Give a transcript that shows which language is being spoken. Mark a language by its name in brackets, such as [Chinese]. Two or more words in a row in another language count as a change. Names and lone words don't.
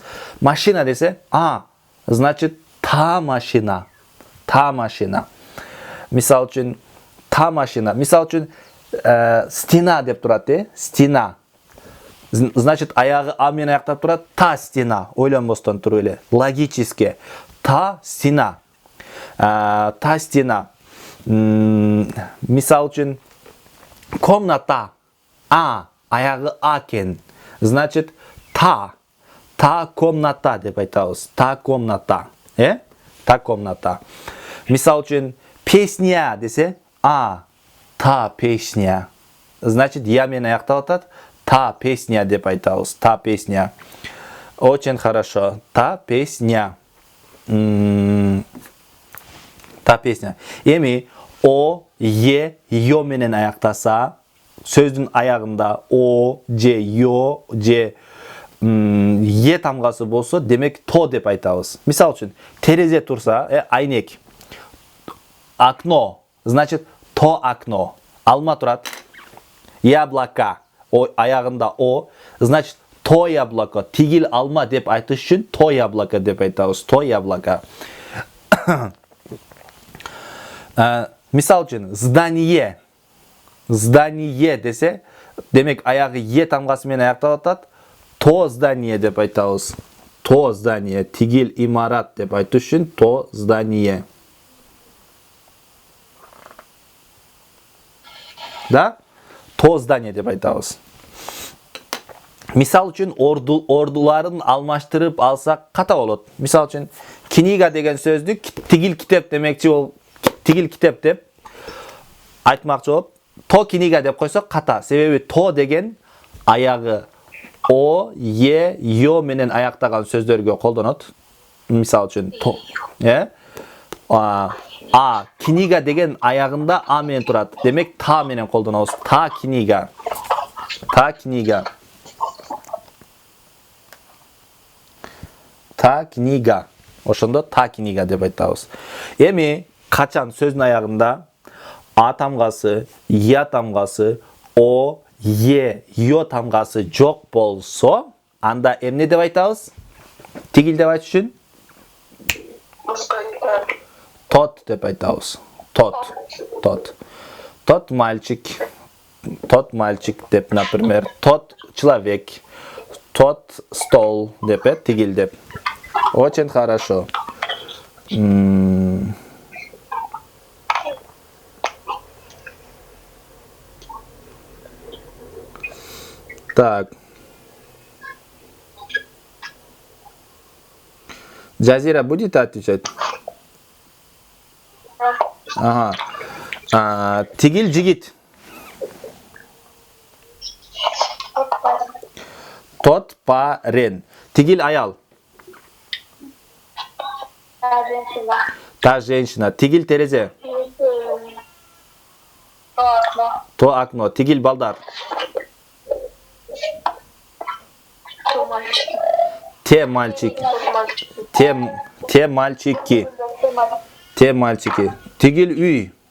[Kyrgyz] Машина десе, [Russian] значит, та машина. [Kyrgyz] Мисал үчүн, [Russian] та машина. [Kyrgyz] Мисал үчүн, стена деп турат, стена. Значит, аягы а менен аяктап турат, [Russian] та стена. [Kyrgyz] Ойлонбостон туруп эле. [Russian] Логически. Та стена. Та стена. [Kyrgyz] Мисал үчүн, комната. Аягы а кен. Значит, [Russian] та комната [Kyrgyz] деп айтабыз. [Russian] Та комната. Та комната. [Kyrgyz] Мисал үчүн, песня десе, [Russian] та песня. [Kyrgyz] Значит, я менен аяктап атат, [Russian] та песня [Kyrgyz] деп айтабыз. [Russian] Та песня. Очень хорошо. Та песня. Та песня. [Kyrgyz] Эми о, е, ё менен аяктаса, сөздүн аягында о, же, ё, же е тамгасы болсо, демек то деп айтабыз. Мисал үчүн, терезе турса, айнек. [Russian] Окно, значит, то окно. [Kyrgyz] Алма турат. Яблоко, аягында о, [Russian] значит, то яблоко. [Kyrgyz] Тигил алма деп айтыш үчүн [Russian] то яблоко [Kyrgyz] деп айтабыз. [Russian] То яблоко. [Kyrgyz] Мисал үчүн, здание десе, демек аягы е тамгасы менен аяктап атат. [Russian] То здание [Kyrgyz] деп айтабыз. [Russian] То здание. [Kyrgyz] Тигил имарат деп айтыш үчүн [Russian] то здание. Да? То здание [Kyrgyz] деп айтабыз. Мисал үчүн, ордуларын алмаштырып алсак ката болот. Мисал үчүн, книга деген сөздү тигил китеп демекчи бол, тигил китеп деп айтмакчы болуп, [Russian] то книга [Kyrgyz] деп койсок ката. Себеби то деген аягы о, е, ё менен аяктаган сөздөргө колдонот. Мисал үчүн, то. Книга деген аягында а менен турат. Демек та менен колдонобуз. [Russian] Та книга. Та книга. Та книга. [Kyrgyz] Ошондо [Russian] та книга [Kyrgyz] деп айтабыз. Эми качан сөздүн аягында а тамгасы, я тамгасы, о, е, ё тамгасы жок болсо, анда эмне деп айтабыз? Тигил деп айтыш үчүн? Тот деп айтабыз. [Russian] Тот. Тот мальчик. Тот мальчик деп, например. Тот человек. Тот стол деп, [Kyrgyz] тигил деп. [Russian] Очень хорошо. Так. Джазира будет отвечать? [Kyrgyz] Ага. Тигил жигит. [Russian] Тот парень. [Kyrgyz] Тигил аял. [Russian] Та женщина. [Kyrgyz] Тигил терезе. [Russian] То окно. [Kyrgyz] Тигил балдар. [Russian] Те мальчики. Те мальчики. Те мальчики. [Kyrgyz] Тигил үй.